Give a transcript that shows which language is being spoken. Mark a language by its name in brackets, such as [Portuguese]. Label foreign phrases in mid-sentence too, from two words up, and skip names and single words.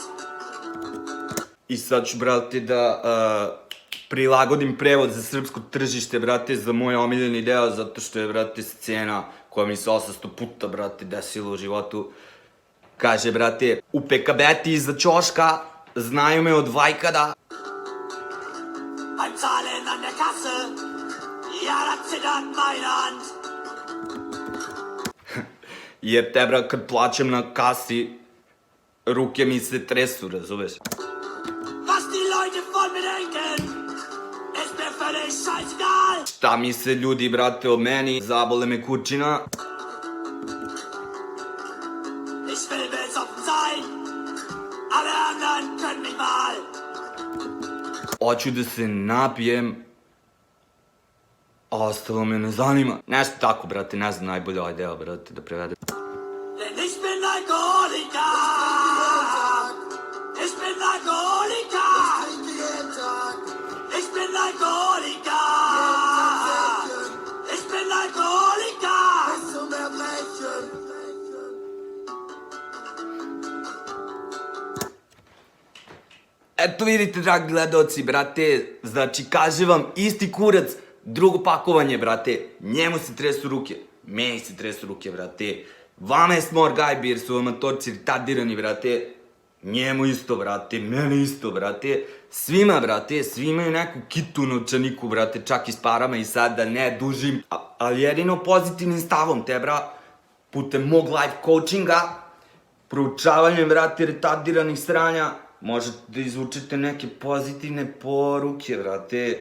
[Serbian] I sad ću, brate, da prilagodim prevod za srpsko tržište, brate, za moj omiljeni deo, zato što je, brate, scena koja mi se 800 puta, brate, desila u životu. Kaže, brate, u pekabeti iza ćoška znaju me od vajkada. [German] Beim Zahlen an der Kasse, ja, da zittert meine Hand. [Serbian] Jer te, bra, kad plaćam na kasi, ruke mi se tresu, razumeš? [German] Was die Leute von mir denken, ist mir völlig scheißegal. [Serbian] Šta mi se ljudi, brate, o meni, zabole me kurčina. [German] Ich will besoffen sein, alle anderen können mich mal. [Serbian] Hoću da se napijem, a ostalo me ne zanima. Nešto tako, brate, ne znam najbolje ovaj deo, brate, da prevedem. [German] Denn ich bin Alkoholiker. Ich bin Alkoholiker. Ich bin Alkoholiker. Ich bin Alkoholiker. Bis zum Erbrechen. [Serbian] Eto vidite, dragi gledaoci, brate, znači kaže vam isti kurac, drugo pakovanje, brate, njemu se tresu ruke, meni se tresu ruke, brate, vama je smor gajbi jer su amatorci retardirani, brate, njemu isto, brate, meni isto, brate, svima, brate, svi imaju neku kitu novčaniku, brate, čak i s parama i sad da ne dužim, ali jedino pozitivnim stavom te, bra, putem mog [English] life coachinga, [Serbian] proučavanjem, brate, retardiranih sranja, možete da izvučete neke pozitivne poruke, brate.